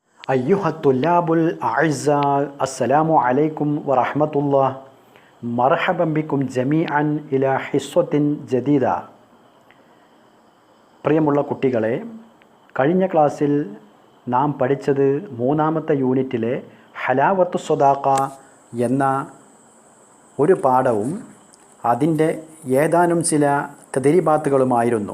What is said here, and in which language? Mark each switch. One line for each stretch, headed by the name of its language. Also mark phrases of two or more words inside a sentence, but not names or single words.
Arabic: أيها الطلاب الأعزاء السلام عليكم ورحمة الله مرحبا بكم جميعا إلى حصة جديدة.
Malayalam: പ്രിയമുള്ള കുട്ടികളെ, കഴിഞ്ഞ ക്ലാസ്സിൽ നാം പഠിച്ചത് മൂന്നാമത്തെ യൂണിറ്റിലെ ഹലാവത്തു സ്വദാഖ എന്ന ഒരു പാഠവും അതിൻ്റെ ഏതാനും ചില തദ്രീബാത്തുകളുമായിരുന്നു.